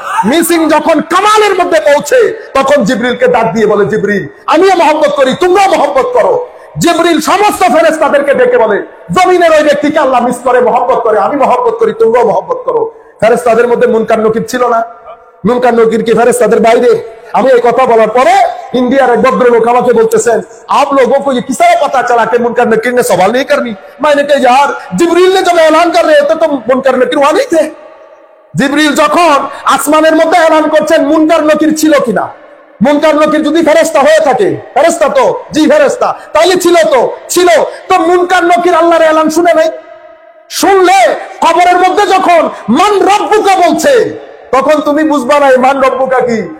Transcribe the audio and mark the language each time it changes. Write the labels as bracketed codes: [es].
[bn] Missing যখন কামালের মধ্যে পৌঁছে তখন জিবরিলকে ডাক দিয়ে বলে জিবরিল আমিও মহব্বত করি, তোমরাও মহব্বত করো। জিবরিল সমস্ত ফেরেশতাদেরকে ডেকে বলে জমিনের ওই ব্যক্তিকে আল্লাহ মিস করে মহব্বত করে, আমি মহব্বত করি, তোমরাও মহব্বত করো। ফেরেশতাদের মধ্যে মুনকার নকির ছিল না? মুনকার নকির কি ফেরেশতাদের বাইরে? আমি এই কথা বলার পরে [hi] इंडिया एक भद्रलोक [bn] আমাকে বলতেছেন [hi] आप लोगों को ये किस तरह पता चला कि मुनकर नकीर ने सवाल नहीं करनी। मैंने कहा यार जिब्रील ने जब ऐलान कर रहे थे तो मुनकर नकीर वहां नहीं थे। [bn] জিবরিল যখন আসমানের মধ্যে এলান করছেন মুনকার নকির ছিল কিনা, মুনকার নকির যদি ফেরেশতা হয়ে থাকে, ফেরেশতা তো জি ফেরেশতা, তাহলে ছিল তো ছিল। তো মুনকার নকির আল্লাহর এলান শুনে নাই? শুনলে কবরের মধ্যে যখন মান রব্বুকা বলছে তখন তুমি বুঝবা না মান রব্বুকা কি।